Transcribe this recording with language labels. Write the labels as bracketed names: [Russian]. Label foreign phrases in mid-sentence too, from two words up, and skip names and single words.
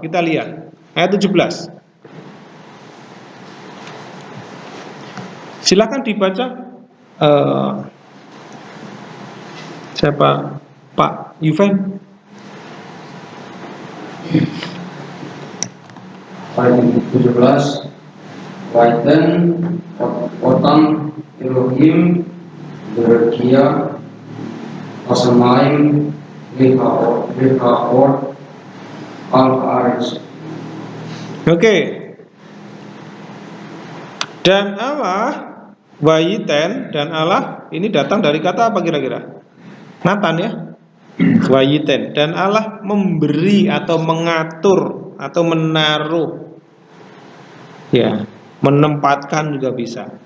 [Indonesian] Kita lihat ayat 17. Silakan dibaca. Siapa? Pak Yuven. Ayat 17. [Hebrew] ויתן אתם אלהים ברקיע השמים להאיר על הארץ. [Indonesian] Oke. Dan Allah Wayiten, dan Allah ini datang dari kata apa kira-kira? Nathan ya. Wayiten, dan Allah memberi atau mengatur atau menaruh, ya, menempatkan juga bisa.